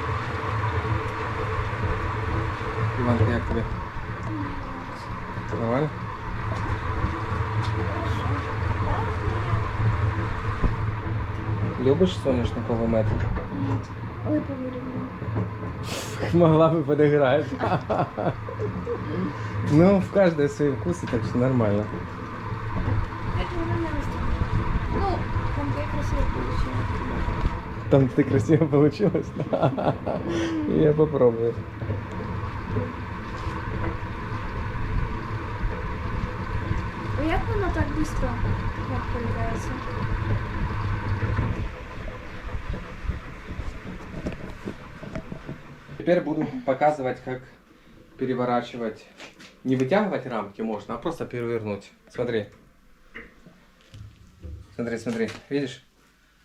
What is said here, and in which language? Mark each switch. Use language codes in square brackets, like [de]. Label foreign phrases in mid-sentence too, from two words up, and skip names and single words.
[uk] Иванка, як тобі? Нормально? Любиш соняшниковий мед? Ой, повірю. [ru] Могла бы подыграть. Ну, в каждой свои вкусы, так что нормально. Это мне нравится. Ну, там я красиво получилось. Там ты красиво получилось? Я попробую. [uk] А як воно так швидко появляється? [ru] Теперь буду показывать, как переворачивать. Не вытягивать рамки можно, а просто перевернуть. Смотри. Смотри, смотри. Видишь?